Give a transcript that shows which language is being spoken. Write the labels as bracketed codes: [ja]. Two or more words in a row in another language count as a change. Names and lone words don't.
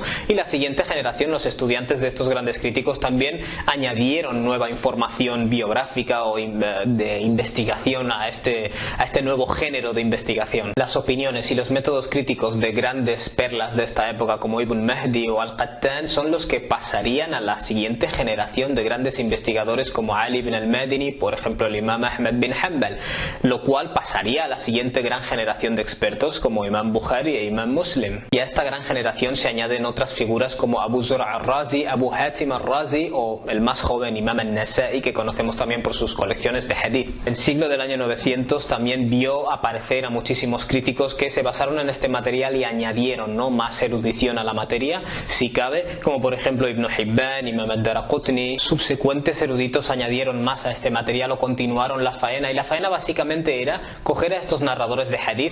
[es] Y la siguiente generación, los estudiantes de estos grandes críticos, también añadieron nueva información biográfica o de investigación a este nuevo género de investigación. Las opiniones y los métodos críticos de grandes perlas de esta época como Ibn Mahdi o Al-Qattan son los que pasarían a la siguiente generación de grandes investigadores como Ali ibn al-Madini, por ejemplo el Imam Ahmad bin Hanbal, lo cual pasaría a la siguiente gran generación de expertos como Imam Bukhari e Imam Muslim. Y a esta gran generación se añaden otras figuras como Abu Zur'a al-Razi, Abu Hatim al-Razi o el más joven Imam al-Nasa'i, que conocemos también por sus colecciones de hadith. El siglo del año 900 también vio aparecer a muchísimos críticos que se basaron en este material y añadieron, ¿no?, más erudición a la materia, si cabe, como por ejemplo Ibn Hibban, Imam ad-Daraqutni. Subsecuentes eruditos añadieron más a este material o continuaron la faena, y la faena básicamente era coger a estos narradores de hadith.